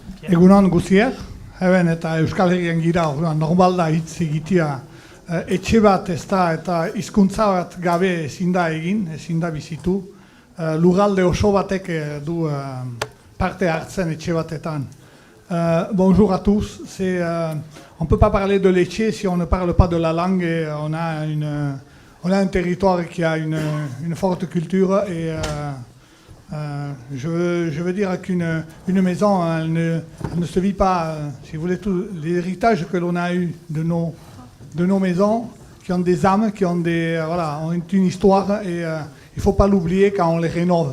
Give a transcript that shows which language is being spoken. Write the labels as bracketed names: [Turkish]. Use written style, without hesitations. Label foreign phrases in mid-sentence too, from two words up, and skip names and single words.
[Basque] Egunon guziak, eben eta Euskal Herrian gira, orduan normal da hitz egitea etxe bat ez da eta hizkuntza bat gabe ezin da egin, ezin da bizitu. Lurralde oso batek du parte hartzen etxe batetan. [French] Bonjour à tous, on ne peut pas parler de Lecce si on ne parle pas de la langue et on a un territoire qui a une forte culture et je veux dire qu'une maison, elle ne se vit pas, si vous voulez, tout l'héritage que l'on a eu de nos maisons, qui ont des âmes, qui ont ont une histoire, et il ne faut pas l'oublier quand on les rénove.